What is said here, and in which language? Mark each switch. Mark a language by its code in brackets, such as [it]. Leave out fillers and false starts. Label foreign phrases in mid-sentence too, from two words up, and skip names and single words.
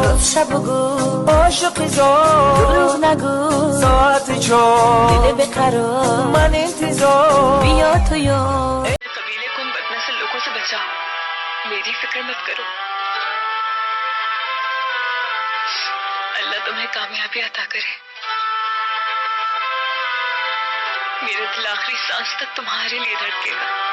[fa] بگو عاشقی زار دروغ نگو ساعت چار دل بقرار من انتظار بیا تو یار [hi] कबीले को उन बदनस्ल लोगों से बचाओ मेरी फिक्र मत करो अल्लाह तुम्हें कामयाबी अता करे मेरा दिल आखिरी सांस तक तुम्हारे लिए धड़केगा